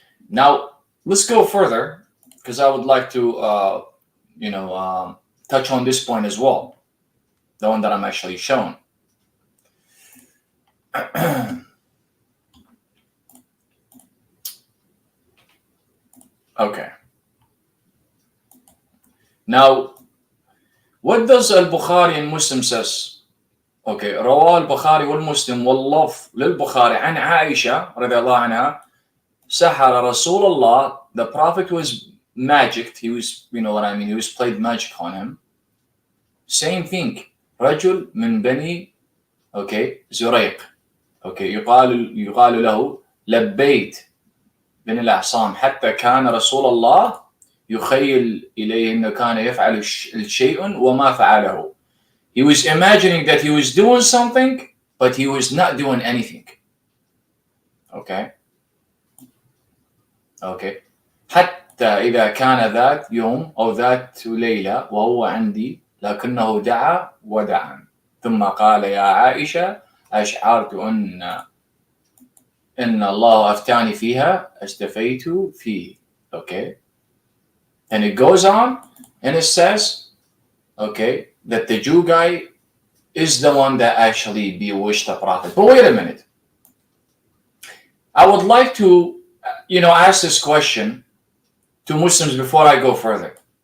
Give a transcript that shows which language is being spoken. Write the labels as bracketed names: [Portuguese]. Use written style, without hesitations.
[English] Now, let's go further, because I would like to, touch on this point as well, the one that I'm actually showing. Okay. Now, what does Al-Bukhari and Muslim says? [Arabic] Okay, رواه البخاري والمسلم واللفظ للبخاري عن عائشة رضي الله عنها سحر رسول الله. [English] The Prophet was magicked. He was, you know what I mean, he was played magic on him. Same thing. [Arabic] رجل من بني زريق. يقال له لبيت بن الأعصام حتى كان رسول الله يخيل إليه أنه كان يفعل شيء وما فعله. [English] He was imagining that he was doing something, but he was not doing anything. Okay. [Arabic] حتى إذا كان ذات يوم أو ذات ليلة وهو عندي لكنه دعا ودعا ثم قال يا عائشة أشعرت إن الله أفتاني فيها استفيت فيه. [English] Okay. And it goes on and it says, okay, that the Jew guy is the one that actually bewitched the Prophet. But wait a minute. I would like to, ask this question to Muslims before I go further.